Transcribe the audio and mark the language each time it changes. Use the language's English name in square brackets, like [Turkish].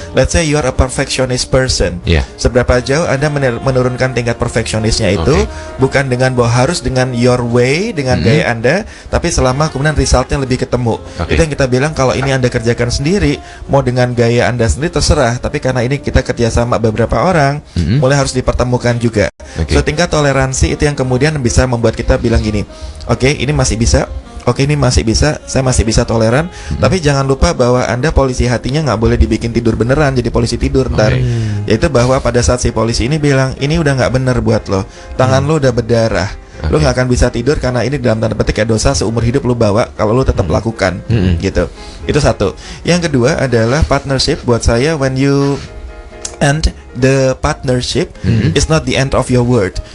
[English] Let's say you are a perfectionist person. [Indonesian] Seberapa jauh Anda menurunkan tingkat perfectionistnya itu, bukan dengan bahwa harus dengan [English] your way, [Indonesian] dengan gaya Anda, tapi selama kemudian resultnya lebih ketemu. Itu yang kita bilang kalau ini Anda kerjakan sendiri, mau dengan gaya Anda sendiri terserah, tapi karena ini kita kerjasama beberapa orang, mulai harus dipertemukan juga. So tingkat toleransi itu yang kemudian bisa membuat kita bilang gini, oke, ini masih bisa. Oke, ini masih bisa, saya masih bisa toleran. Tapi jangan lupa bahwa Anda polisi hatinya nggak boleh dibikin tidur beneran, jadi polisi tidur ntar. Yaitu bahwa pada saat si polisi ini bilang, ini udah nggak bener buat lo, tangan lo udah berdarah, lo nggak akan bisa tidur karena ini dalam tanda petik kayak dosa seumur hidup lo bawa kalau lo tetap lakukan, gitu. Itu satu. Yang kedua adalah partnership. Buat saya, [English] when you end the partnership, is not the end of your word.